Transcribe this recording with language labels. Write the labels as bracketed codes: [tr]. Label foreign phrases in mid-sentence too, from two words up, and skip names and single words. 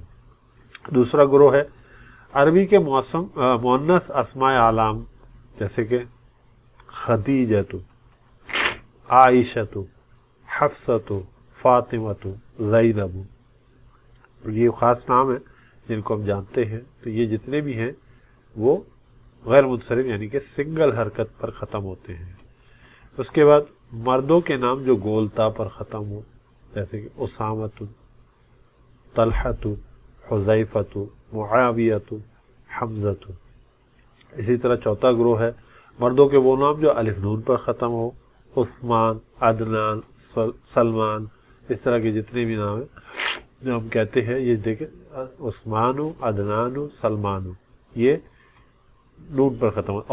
[ur] دوسرا گروہ ہے عربی کے مؤنث اسماء اعلام، جیسے کہ خدیجۃ، عائشۃ، حفصۃ، فاطمۃ، زینب. یہ خاص نام ہیں جن کو ہم جانتے ہیں. تو یہ جتنے بھی ہیں وہ غیر منصرف یعنی کہ سنگل حرکت پر ختم ہوتے ہیں. اس کے بعد مردوں کے نام جو گولتا پر ختم ہو، جیسے کہ اسامۃ، طلحۃ، حذیفۃ، معاویۃ، حمزۃ. اسی طرح چوتھا گروہ ہے مردوں کے وہ نام جو الف نون پر ختم ہو، عثمان، عدنان، سلمان. اس طرح کے جتنے بھی نام ہیں جو ہم کہتے ہیں، یہ دیکھیں عثمان، عدنان، سلمان، یہ نون پر ختم ہو.